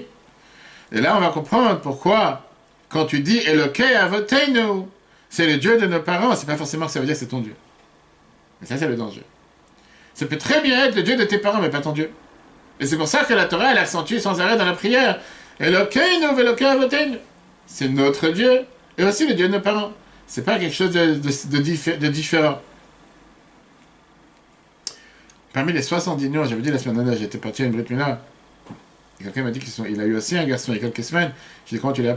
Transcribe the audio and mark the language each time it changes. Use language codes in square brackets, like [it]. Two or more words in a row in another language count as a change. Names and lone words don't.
[fr] Et là, on va comprendre pourquoi, quand tu dis [he] אלוקי אבותינו, [fr] c'est le Dieu de nos parents, c'est pas forcément que ça veut dire que c'est ton Dieu. Et ça, c'est le danger. Ça peut très bien être le Dieu de tes parents, mais pas ton Dieu. Et c'est pour ça que la Torah, elle accentue sans arrêt dans la prière. [he] אלוקינו ואלוקי אבותינו. [fr] C'est notre Dieu, et aussi le Dieu de nos parents. C'est pas quelque chose de différent. Parmi les 70 noms, j'avais dit la semaine dernière, j'étais parti à une [he] ברית מילה. [fr] Et quelqu'un m'a dit qu'il a eu aussi un garçon il y a quelques semaines. J'ai dit, comment tu l'as appelé?